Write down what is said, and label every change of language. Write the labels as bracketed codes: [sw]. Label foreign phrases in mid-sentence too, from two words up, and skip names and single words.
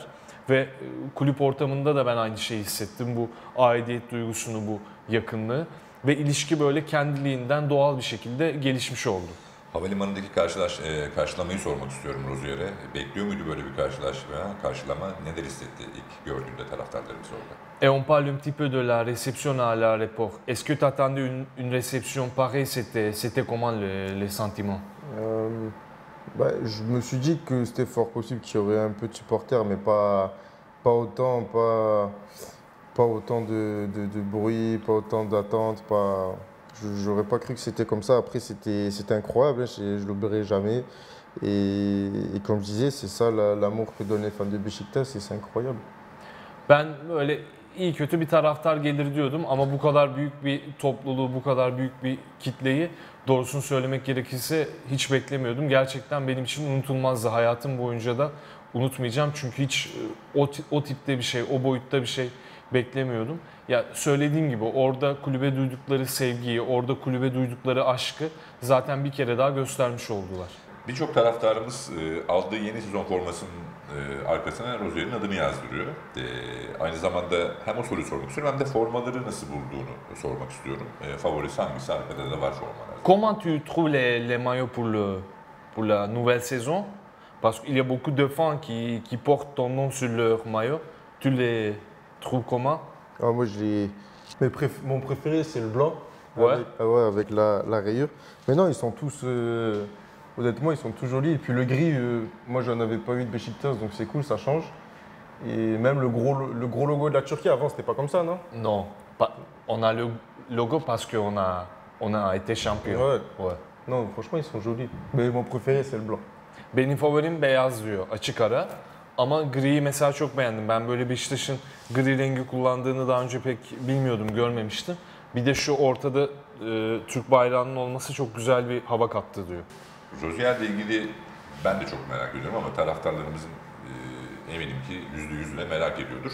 [tr] Ve kulüp ortamında da ben aynı şeyi hissettim. Bu aidiyet duygusunu, bu yakınlığı ve ilişki böyle kendiliğinden doğal bir şekilde gelişmiş oldu. Havalimanındaki karşılamayı sormak istiyorum Rozier'e. Bekliyor muydu böyle bir karşılama? Neler hissetti ilk gördüğünde taraftarlarımız orada? [fr] Et on parle un petit peu de la réception à l'aéroport. Est-ce que tu attendais une réception pareille? C'était comment les sentiments? Je me suis dit que c'était fort possible qu'il y aurait un peu de supporters, mais pas autant, pas autant de bruit, pas autant d'attente. J'aurais pas cru que c'était comme ça. Après, c'était incroyable, je ne l'oublierai jamais. Et comme je disais, c'est ça l'amour que donnent les fans de Beşiktaş, c'est incroyable. [tr] Ben böyle iyi kötü bir taraftar gelir diyordum ama bu kadar büyük bir topluluğu, bu kadar büyük bir kitleyi doğrusunu söylemek gerekirse hiç beklemiyordum. Gerçekten benim için unutulmazdı. Hayatım boyunca da unutmayacağım çünkü hiç o tipte bir şey, o boyutta bir şey beklemiyordum. Ya söylediğim gibi orada kulübe duydukları sevgiyi, orada kulübe duydukları aşkı zaten bir kere daha göstermiş oldular. Birçok taraftarımız aldığı yeni sezon formasının arkasına Rozier'in adını yazdırıyor. Aynı zamanda hem o soruyu sormak istiyorum hem de formaları nasıl bulduğunu sormak istiyorum. Favorisi hangisi? Arkada da var formalar. [fr] Comment tu trouves les maillots pour la nouvelle saison? Parce qu'il y a beaucoup de fans qui portent ton nom sur leur maillot. Tu les trouves comment? Moi, mon préféré, c'est le blanc, Ouais. avec la rayure. Mais non, ils sont tous, honnêtement, ils sont tous jolis. Et puis le gris, moi, j'en avais pas eu de Beşiktaş, donc c'est cool, ça change. Et même le gros logo de la Turquie, avant, c'était pas comme ça, non? Non, on a le logo parce qu'on a été champion. Ouais. Non, franchement, ils sont jolis. Mais mon préféré, c'est le blanc. [tr] Benim favorim beyaz diyor, açık ara. Ama griyi mesela çok beğendim. Ben böyle Beşiktaş'ın gri rengi kullandığını daha önce pek bilmiyordum, görmemiştim. Bir de şu ortada Türk bayrağının olması çok güzel bir hava kattı diyor. Rozier'le ilgili ben de çok merak ediyorum ama taraftarlarımızın eminim ki %100'üne merak ediyordur.